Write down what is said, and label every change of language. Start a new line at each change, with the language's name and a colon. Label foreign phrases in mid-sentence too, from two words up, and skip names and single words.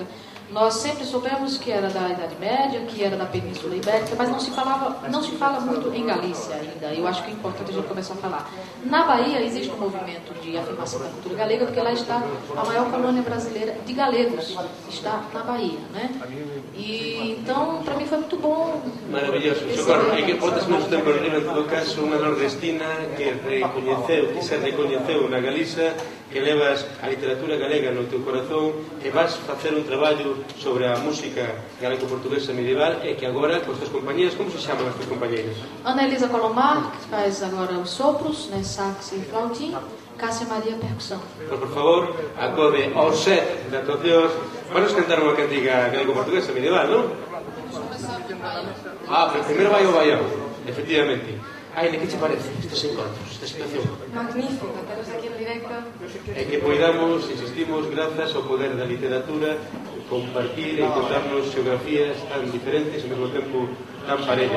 Portuguese: Nós sempre soubemos que era da Idade Média, que era da Península Ibérica, mas não se fala muito em Galícia ainda. Eu acho que é importante a gente começar a falar. Na Bahia existe um movimento de afirmação da cultura galega, porque lá está a maior colônia brasileira de galegos, está na Bahia, né? E então, para mim foi muito bom.
Galician: Maravilloso. Socorro, e que botas menos tempo arriba, en todo caso, unha nordestina que se recoñeceu na Galiza, que levas a literatura galega no teu corazón, que vas facer un traballo sobre a música galego-portuguesa medieval e que agora, com as tuas compañías, como se chaman as tuas compañeiras? Ana Elisa Colomar,
Portuguese: que faz agora os sopros, né, sax e flautim, Cássia Maria percussão.
Galician: Por favor, acode ao set de actuacións. Vamos cantar unha cantiga galego-portuguesa medieval, non? Pero primeiro vai o baião, efectivamente. Aine, que te parece estes encontros, esta situación? Magnífico, teros aquí en directo. E que poidamos, insistimos, grazas ao poder da literatura, compartir e contarnos geografías tan diferentes e ao mesmo tempo tan parellas.